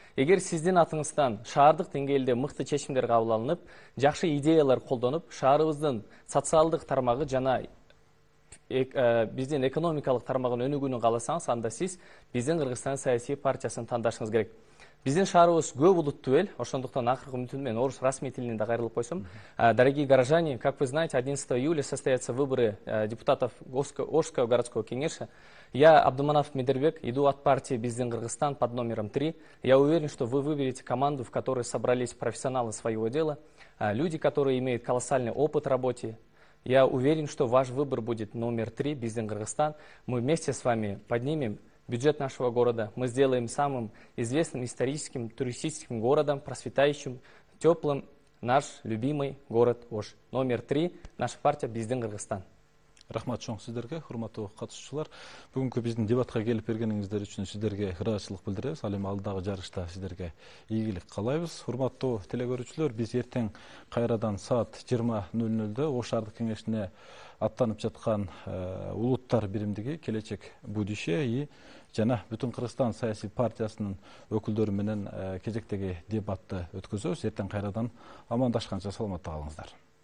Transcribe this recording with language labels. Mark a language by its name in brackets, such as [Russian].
[Kyrgyz] Эгер сиздин атыңыздан шаардык деңгээлде мыкты чечимдер кабыл алынып, жакшы идеялар колдонуп, шаарыбыздын социалдык тармагы жана биздин экономикалык тармагын өнүгүүнү кааласаңыз, анда сиз биздин Кыргызстан саясий партиясын тандашыңыз керек. Биздин шаарыбыз көп улуттуу эл, ошондуктан акыркы үмүтүм менен орус расмий тилинде да кайрылып койсом. [Russian] Дорогие горожане, как вы знаете, 11 июля состоятся выборы депутатов Ошского городского кеңеша. Я, Абдуманов Медербек, иду от партии Биздин Кыргызстан под номером 3. Я уверен, что вы выберете команду, в которой собрались профессионалы своего дела, люди, которые имеют колоссальный опыт в работе. Я уверен, что ваш выбор будет номер 3, Биздин Кыргызстан. Мы вместе с вами поднимем бюджет нашего города. Мы сделаем самым известным историческим туристическим городом, процветающим, теплым наш любимый город Ош. Номер 3, наша партия Биздин Кыргызстан. [Kyrgyz] Рахмат чоң сиздерге, урматтуу катышуучулар. Бүгүнкү биздин дебатка келип бергениңиздер үчүн сиздерге ыраазычылык билдиребиз. Ал эми алдагы жарышта сиздерге ийгилик каалайбыз. Урматтуу телекөрүүчүлөр, биз эртең кайрадан саат 20:00 Ош шаардык кеңешине аттанып жаткан улуттар биримдиги келечек [Russian] будущее [Kyrgyz] и жана бүтүн Кыргызстан саясий партиясынын өкүлдөрү менен кезектеги дебатты өткөзөбүз. Эртең кайрадан амандашканча саламатта калыңыздар.